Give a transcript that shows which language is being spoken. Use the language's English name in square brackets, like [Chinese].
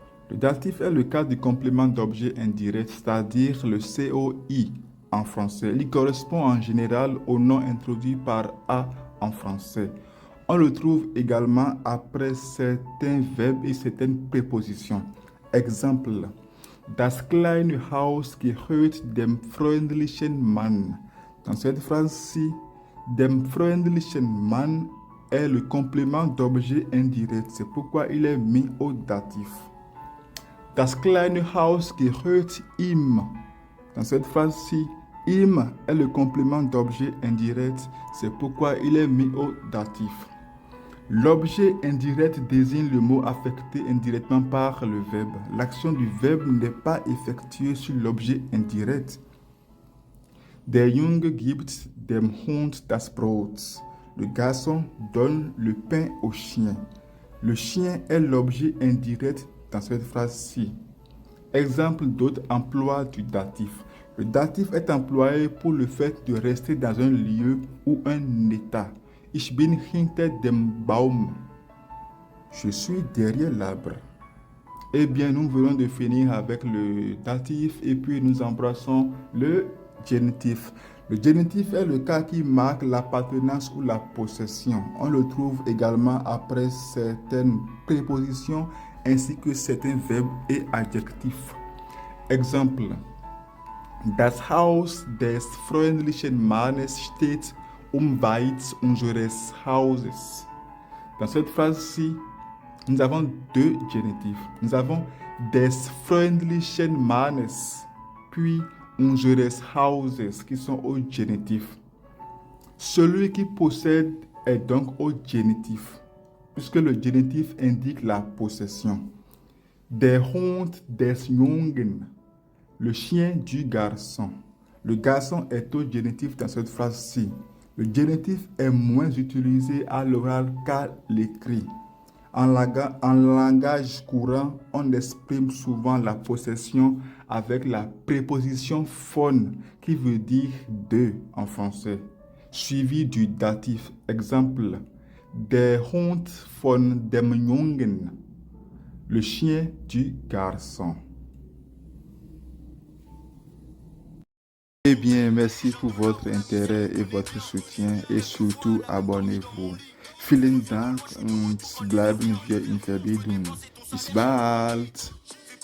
[French] Le datif est le cas du complément d'objet indirect, c'est-à-dire le COI en français. Il correspond en général au nom introduit par A en français. On le trouve également après certains verbes et certaines prépositions. Exemple. [German] Das kleine Haus gehört dem freundlichen Mann. [French] Dans cette phrase-ci, [German] dem freundlichen Mann [French] est le complément d'objet indirect. C'est pourquoi il est mis au datif. [German] Das kleine Haus gehört ihm. [French] Dans cette phrase-ci, ihm est le complément d'objet indirect. C'est pourquoi il est mis au datif. L'objet indirect désigne le mot affecté indirectement par le verbe. L'action du verbe n'est pas effectuée sur l'objet indirect. [German] Der Junge gibt dem Hund das Brot. [French] Le garçon donne le pain au chien. Le chien est l'objet indirect dans cette phrase-ci. Exemple d'autres emplois du datif. Le datif est employé pour le fait de rester dans un lieu ou un état. [German] Ich bin hinter dem Baum. [French] Je suis derrière l'arbre. Eh bien, nous venons de finir avec le datif et puis nous embrassons le génitif. Le génitif est le cas qui marque l'appartenance ou la possession. On le trouve également après certaines prépositions ainsi que certains verbes et adjectifs. Exemple. [German] Das Haus des freundlichen Mannes steht unweit unseres Hauses. [French] Dans cette phrase-ci, nous avons deux génitifs. Nous avons [German] des freundlichen Mannes, [French] puis [German] unseres Hauses, [French] qui sont au génitif. Celui qui possède est donc au génitif, puisque le génitif indique la possession. [German] Der Hund des Jungen, [French] le chien du garçon. Le garçon est au génitif dans cette phrase-ci. Le génitif est moins utilisé à l'oral qu'à l'écrit. En langage courant, on exprime souvent la possession avec la préposition von qui veut dire de en français, suivi du datif. Exemple, [German] der Hund von dem Jungen, [French] le chien du garçon. Eh bien, merci pour votre intérêt et votre soutien et surtout abonnez-vous. [German] Vielen Dank und bleiben wir in Verbindung. Bis bald!